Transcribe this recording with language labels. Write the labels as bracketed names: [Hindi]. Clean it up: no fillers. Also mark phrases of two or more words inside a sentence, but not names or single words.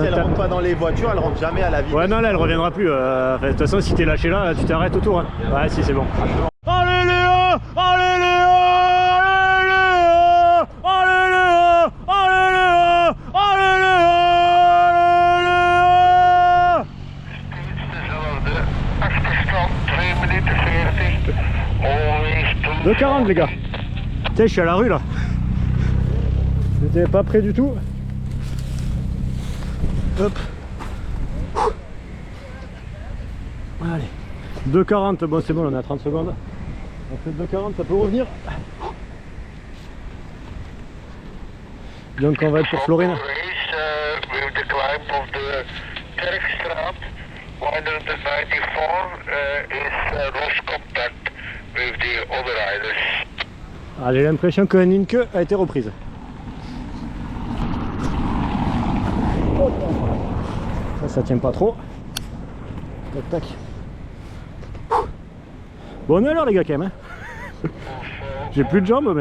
[French] elle rentre pas dans les voitures, elle rentre jamais à la ville. Ouais, non, là, elle reviendra plus. Enfin, de toute façon, si t'es lâché là, tu t'arrêtes autour. Hein. Ouais, si, c'est bon. Allez, Léo! Allez, Léo! Allez, Léo! Allez, Léo! Allez, Léo! [Dutch] Steeds dezelfde achterstand, 2 minuten 14. [French] 2,40 les gars. Tiens, je suis à la rue là. J'étais pas près du tout. Hop. Allez. 2,40, bon c'est bon, on est à 30 secondes. On fait 2,40, ça peut revenir. Donc on va être pour Florine. [English] With the climb of the Kerkstraat 194 is lost contact with the other riders. [French] Ah, j'ai l'impression que Nienke a été reprise. Ça tient pas trop. Tac tac. Bon alors les gars quand même. Hein. J'ai plus de jambes mais.